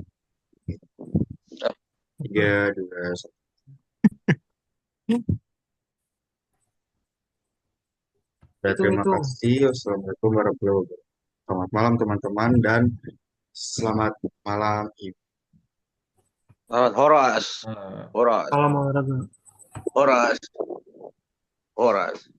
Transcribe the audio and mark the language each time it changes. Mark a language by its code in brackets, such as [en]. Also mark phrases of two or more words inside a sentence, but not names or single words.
[id] 3, 2, 1. Terima Hitung. kasih. [ar] والسلام عليكم ورحمة الله وبركاته. [id] Selamat malam teman-teman dan selamat malam Ibu. Selamat Horas. Nah, Horas. Salam olahraga. Horas. Horas.